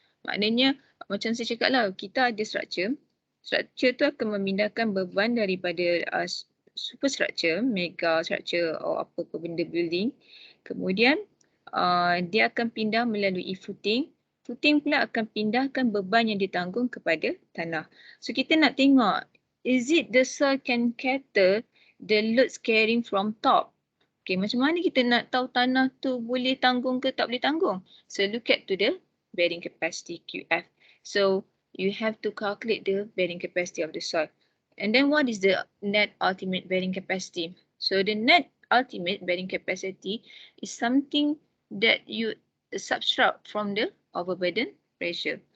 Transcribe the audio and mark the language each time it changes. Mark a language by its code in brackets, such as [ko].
[ms] Maknanya macam saya cakap lah, kita ada structure. Structure tu akan memindahkan beban daripada superstructure, mega structure atau apa ke benda building. Kemudian dia akan pindah melalui footing. Footing pula akan pindahkan beban yang ditanggung kepada tanah. So kita nak tengok [en] Is it the soil can cater the loads carrying from top? [ms] Okay, macam mana kita nak tahu tanah tu boleh tanggung ke tak boleh tanggung? [en] So look at to the bearing capacity QF. So you have to calculate the bearing capacity of the soil. And then what is the net ultimate bearing capacity? So the net ultimate bearing capacity is something that you subtract from the overburden pressure.